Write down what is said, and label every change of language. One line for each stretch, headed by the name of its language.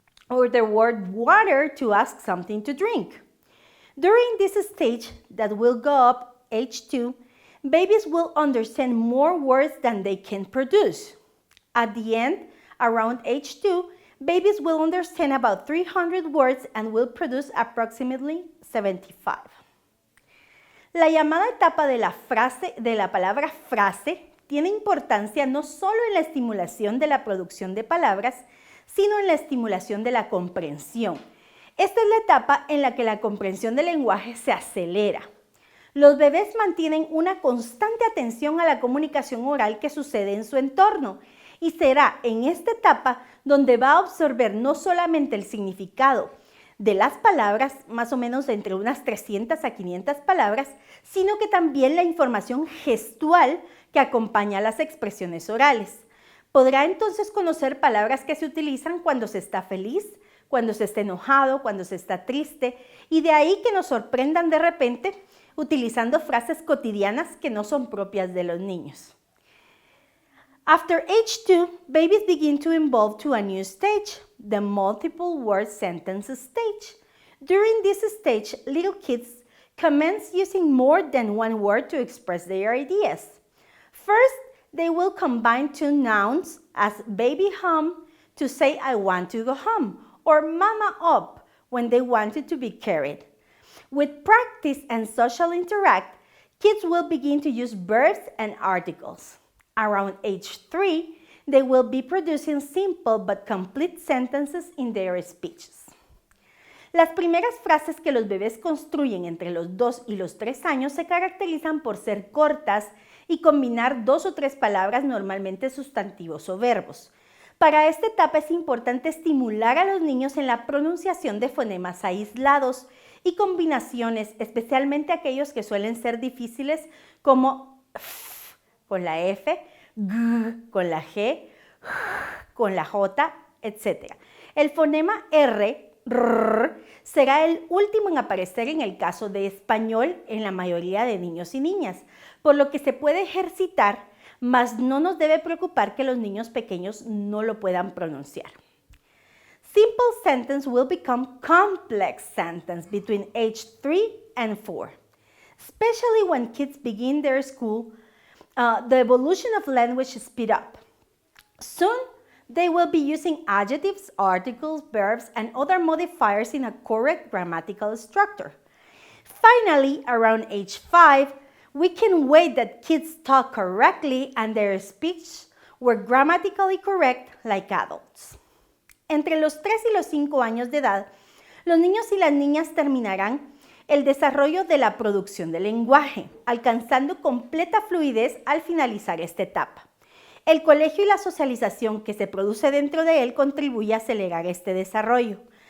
English: or the word water to ask something to drink. During this stage that will go up, age 2, babies will understand more words than they can produce. At the end, around age 2, babies will understand about 300 words and will produce approximately 75.
Spanish: La llamada etapa de la palabra frase tiene importancia no solo en la estimulación de la producción de palabras, sino en la estimulación de la comprensión. Esta es la etapa en la que la comprensión del lenguaje se acelera. Los bebés mantienen una constante atención a la comunicación oral que sucede en su entorno y será en esta etapa donde va a absorber no solamente el significado de las palabras, más o menos entre unas 300 a 500 palabras, sino que también la información gestual que acompaña a las expresiones orales. Podrá entonces conocer palabras que se utilizan cuando se está feliz, cuando se está enojado, cuando se está triste, y de ahí que nos sorprendan de repente utilizando frases cotidianas que no son propias de los niños.
English: After age 2, babies begin to evolve to a new stage, the multiple word sentence stage. During this stage, little kids commence using more than one word to express their ideas. First, they will combine two nouns as baby home to say I want to go home, or mama up when they wanted to be carried. With practice and social interact, kids will begin to use verbs and articles. Around age 3, they will be producing simple but complete sentences in their speeches.
Spanish: Las primeras frases que los bebés construyen entre los 2 y los 3 años se caracterizan por ser cortas y combinar 2 o 3 palabras, normalmente sustantivos o verbos. Para esta etapa es importante estimular a los niños en la pronunciación de fonemas aislados y combinaciones, especialmente aquellos que suelen ser difíciles como f con la F, g con la G, con la J, etc. El fonema R, será el último en aparecer en el caso de español en la mayoría de niños y niñas, por lo que se puede ejercitar, mas no nos debe preocupar que los niños pequeños no lo puedan pronunciar.
English: Simple sentence will become complex sentence between age 3 and 4. Especially when kids begin their school, the evolution of language speed up. Soon, they will be using adjectives, articles, verbs, and other modifiers in a correct grammatical structure. Finally, around age 5, we can wait that kids talk correctly and their speech were grammatically correct like adults.
Spanish: Entre los 3 y los 5 años de edad, los niños y las niñas terminarán el desarrollo de la producción del lenguaje, alcanzando completa fluidez al finalizar esta etapa. El colegio y la socialización que se produce dentro de él contribuye a acelerar este desarrollo.